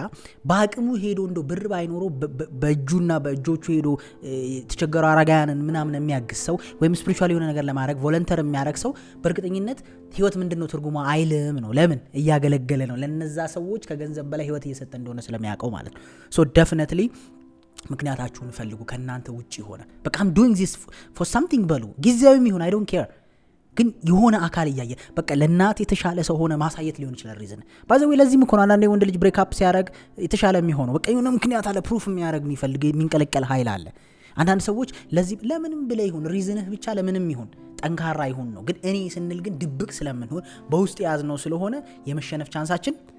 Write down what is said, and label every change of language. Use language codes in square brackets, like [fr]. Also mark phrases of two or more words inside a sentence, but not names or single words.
[am] በአቅሙ ሄዶ እንደው ብር ባይኖረው በእጁና በእጆቹ ሄዶ ተቸገሩ አረጋያንን ምናምን የሚያግዝ ሰው ወይም ስፒሪቹዋል የሆነ ነገር ለማድረግ ቮለንተር የሚያደርግ ሰው በእርግጠኝነት ህይወት ምንድነው ትርጉማ አይልም ነው። ለምን እያገለገለ ነው። ለነዛ ሰዎች ከገንዘብ በላይ ህይወት እየሰጠ እንደሆነ ስለሚያውቀው ማለት ነው። [en] so definitely [am] ምክንያታችሁን ፈልጉ። ከናንተ ውጪ ሆነ በቃ [en] I'm doing this for something [am] በሉ። ጊዜያዊም ይሁን [en] I don't care [am] ግን የሆነ አካል እያየ በቃ ለናት የተሻለ ሰው ሆነ ማሳየት ሊሆን ይችላል። ሪዝን ባዘው ለዚህም እኮ አንዳንዴ ወንድ ልጅ [en] break up [am] ሲያደርግ የተሻለ የሚሆነው በቃ የሆነ ምክንያት አለ። ፕሩፍ የሚያደርግ የሚፈልግ የሚንቀለቀል ኃይል አለ። አንዳንድ ሰዎች ለዚህ ለምንም ብለ ይሁን ሪዝንህ ብቻ ለምንም ይሁን ጠንካራ ይሁን ነው። ግን እኔ ስንል ግን ድብቅ ስለምንሆን በውስጥ ያዝነው ስለሆነ የመሸነፍ ቻንሳችን